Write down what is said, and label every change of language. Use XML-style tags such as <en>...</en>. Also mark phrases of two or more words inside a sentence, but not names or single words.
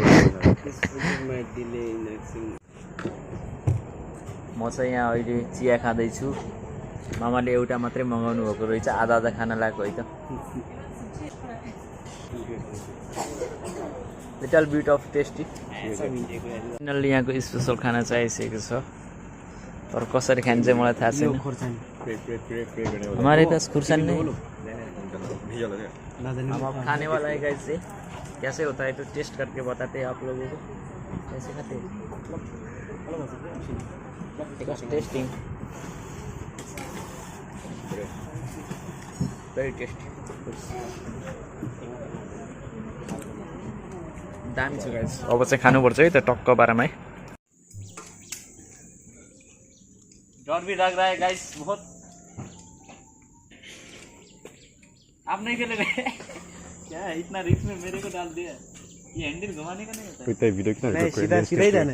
<ne>म चाहिँ यहाँ अहिले चिया खाँदैछु मामाले एउटा मात्रै मगाउनु भएको रहेछ आधा आधा खाना लाग्यो है त</ne> <en>little bit of tasty</en> <ne>फाइनल्ली यहाँको स्पेसल खाना चाहिँ आइसकेको छ तर कसरी खान्छ चाहिँ मलाई थाहा छैन</ne> <hi>हमारे पास खुर्सानी नहीं हम अब खाने वाला है गाइस से कैसे होता है तो टेस्ट करके बताते हैं आप लोगों को कैसे खाते हैं टेस्टिंग</hi> <en>very tasty</en> <ne>दामी छ गाइस अब चाहिँ खानुपर्छ है त टक्क बारामा है</ne> <hi>डर भी लग रहा है गाइस बहुत आप नहीं खेलोगे क्या है इतना रिस्क में मेरे को डाल दिया ये हैंडल घुमाने का नहीं होता कोई वीडियो कितना नहीं सीधा सीधा ही जाना</hi>